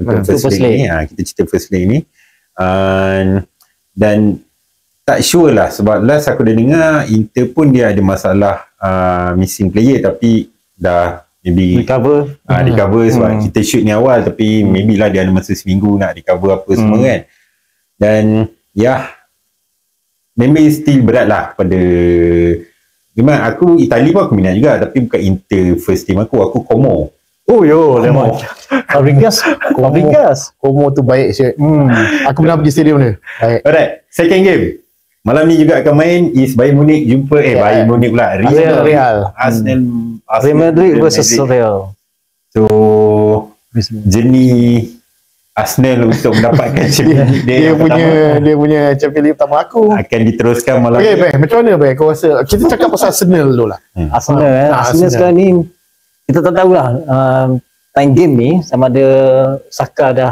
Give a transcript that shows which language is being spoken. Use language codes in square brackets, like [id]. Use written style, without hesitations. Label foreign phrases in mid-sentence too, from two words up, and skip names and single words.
[en] First leg [ms] ni, kita cerita [en] first leg [ms] ni. Dan tak sure lah sebab last aku dah dengar Inter pun dia ada masalah [en] missing player [ms] tapi dah [en] maybe recover [ms] sebab kita shoot ni awal tapi maybe lah dia ada masa seminggu nak recover apa semua kan. Dan memang still berat lah pada memang aku Itali pun aku minat juga tapi bukan Inter [en] first team [ms] aku Como. Lemon. Fabregas. Como tu baik siap. Aku pernah pergi stadium dia. Baik. [en] Alright, second game. [ms] Malam ni juga akan main is Bayern Munich jumpa Bayern Munich pula Real. Real Madrid versus Real. So jenis Arsenal untuk mendapatkan Champions League dia punya Champions League pertama aku akan diteruskan malam ni. Macam mana kau rasa? Kita cakap pasal Arsenal dulu lah. Arsenal sekarang ni kita tak tahulah [en] time game [ms] ni sama ada Saka dah